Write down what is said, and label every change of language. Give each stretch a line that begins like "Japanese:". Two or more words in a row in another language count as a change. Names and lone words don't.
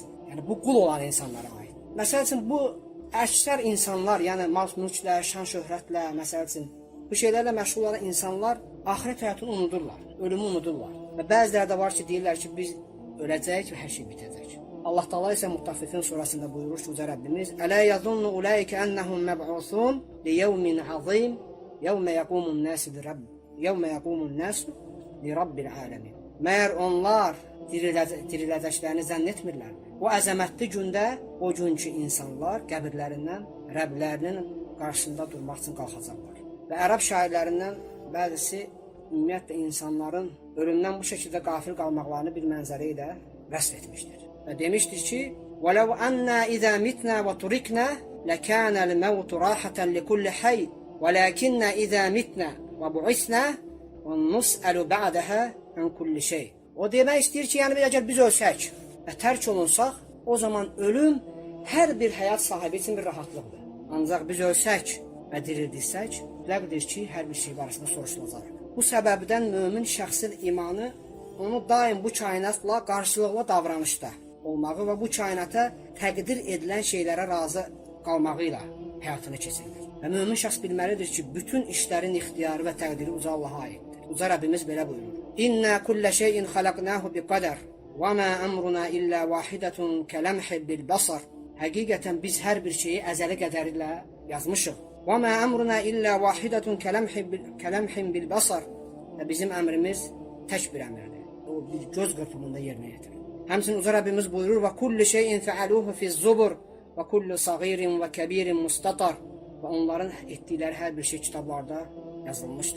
Azerbaijani: Yəni bu qul olan insanlara aid. Məsəl üçün bu əksər insanlar, yəni mal-mülklə, şan-şöhrətlə, məsəl üçün bu şeylərlə məşğul olan insanlar axirət həyatını unudurlar, ölümü unudurlar. Və bəziləri də var ki, deyirlər ki, biz öləcəyik və hər şey bitəcək. Allah Taala isə Muttaffifin surasında buyurur ki, uca Rəbbimiz:
Arabic: "ألا يظن أولئك أنهم مبعوثون ليوم عظيم يوم يقوم الناس لرب العالمين."
Azerbaijani: Məyər onlar diriləcəklərini zənn etmirlərmi? O əzəmətli gündə, o gün ki, insanlar qəbirlərindən Rəblərinin qarşısında durmaq üçün qalxacaqlar. Və ərəb şairlərindən bəzisi ümumiyyətlə insanların ölümdən bu şəkildə qafil qalmaqlarını bir mənzərə ilə vəsf etmişdir. Və demişdir ki:
Arabic: "ولو أنا إذا متنا وتركنا لكان الموت راحة لكل حي ولكنا إذا متنا وبعثنا ونسأل بعدها عن كل شيء."
Azerbaijani: O demək istəyir ki, yəni əgər biz ölsək və tərk olunsaq, o zaman ölüm hər bir həyat sahibi üçün bir rahatlıqdır. Ancaq biz ölsək və dirildirsək, bilədir ki, hər bir şey barəsində soruşulacaq. Bu səbəbdən mömin şəxsin imanı onu daim bu kainatla qarşılıqlı davranışda olmağı və bu kainata təqdir edilən şeylərə razı qalmağı ilə həyatını keçirir. Və mömin şəxs bilməlidir ki, bütün işlərin ixtiyarı və təqdiri uca Allaha aiddir. Uca Rəbbimiz belə buyurur:
Arabic: "إنا كل شيء خلقناه بقدر وما أمرنا إلا واحدة كلمح بالبصر."
Azerbaijani: Həqiqətən biz hər bir şeyi əzəli qədəri ilə yazmışıq.
Arabic: وما أمرنا إلا واحدة كلمح بالبصر.
Azerbaijani: Və bizim əmrimiz tək bir əmrdir. O bir göz qırpımında yerinə yetirir. Həmçinin uca Rəbbimiz buyurur:
Arabic: "وكل شيء فعلوه في الزبر وكل صغير وكبير مستطر."
Azerbaijani: Və onların etdikləri hər bir şey kitablarda yazılmışdır.